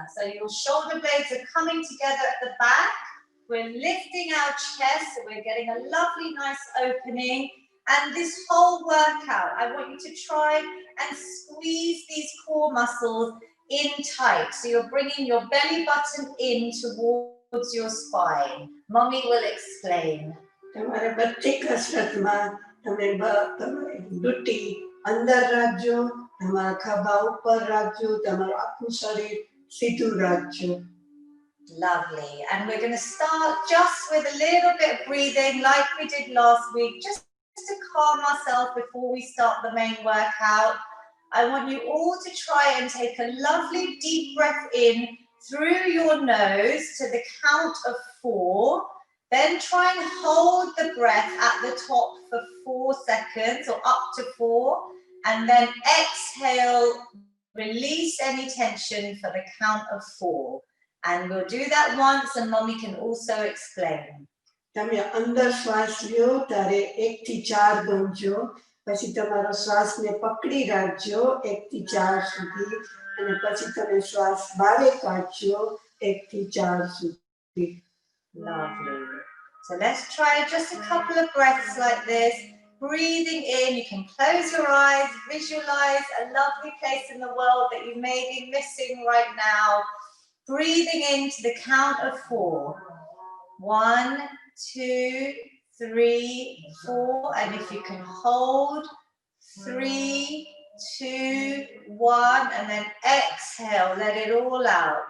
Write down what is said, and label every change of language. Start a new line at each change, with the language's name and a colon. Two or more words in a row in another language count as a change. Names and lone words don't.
English: So your shoulder blades are coming together at the back. We're lifting our chest, so we're getting a lovely, nice opening. And this whole workout, I want you to try and squeeze these core muscles in tight. So you're bringing your belly button in towards your spine. Mommy will explain.
Gujarati: તમારે બધી કસરતમાં તમે ડૂટી અંદર રાખજો, તમારા ખભા ઉપર રાખજો, તમારું આખું શરીર સીધું રાખજો.
English: Lovely. And we're going to start just with a little bit of breathing like we did last week, just to calm ourselves before we start the main workout. I want you all to try and take a lovely deep breath in through your nose to the count of 4. Then try and hold the breath at the top for 4 seconds or up to 4. And then exhale, release any tension for the count of 4. And we'll do that once and Mommy can also explain.
Gujarati: તમે અંદર શ્વાસ લ્યો ત્યારે 1 થી 4 ગણજો, પછી તમારો શ્વાસને પકડી રાખજો 1 થી 4 સુધી, અને પછી તમે શ્વાસ બહાર કાઢજો 1 થી 4 સુધી.
English: Lovely. So let's try just a couple of breaths like this. Breathing in, you can close your eyes, visualize a lovely place in the world that you may be missing right now. Breathing in to the count of 4. 1, 2, 3, 4, and if you can hold 3, 2, 1, and then exhale, let it all out.